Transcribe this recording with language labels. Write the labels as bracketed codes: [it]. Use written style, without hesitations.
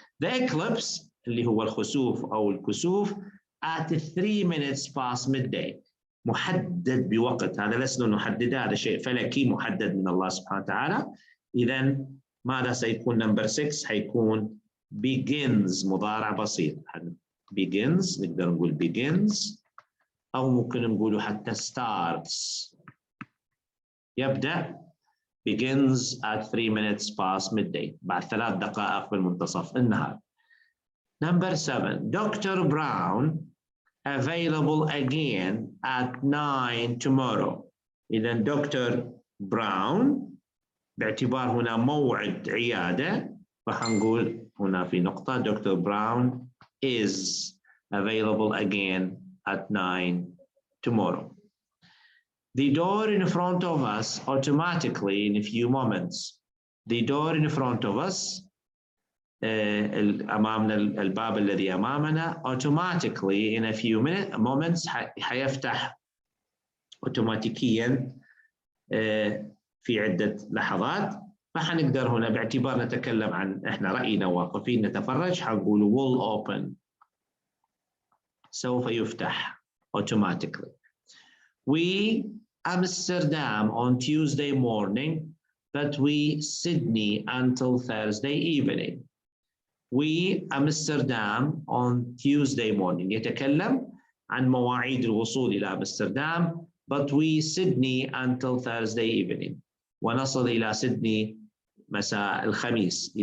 [en] The eclipse [ar] اللي هو الخسوف أو الكسوف [en] at 3 minutes past midday [ar] محدد بوقت، هذا لسنا نحدده، هذا شيء فلكي محدد من الله سبحانه وتعالى. إذن ماذا سيكون نمبر 6؟ حيكون begins مضارع بسيط. begins نقدر نقول begins أو ممكن نقوله حتى starts. يبدأ begins [en] at 3 minutes past midday [ar] بعد 3 دقائق بالمنتصف النهار. [en] Number 7, Dr. Brown available again at 9 tomorrow. [ar] إذا دكتور براون باعتبار هنا موعد عيادة راح نقول هنا في نقطة دكتور براون [en] is available again at 9 tomorrow. The door in front of us automatically in a few moments. The door in front of us [ar] أمامنا الباب الذي أمامنا [en] automatically in a few moments [ar] حيفتح أوتوماتيكيا في عدة لحظات. فحنقدر هنا باعتبار نتكلم عن إحنا رأينا واقفين نتفرج حنقول [en] will open [ar] سوف يفتح automatically. [en] We Amsterdam on Tuesday morning but we Sydney until Thursday evening. We Amsterdam on Tuesday morning [ar] يتكلم عن مواعيد الوصول إلى أمستردام [en] but we Sydney until Thursday evening [ar] ونصل إلى سيدني مساء الخميس.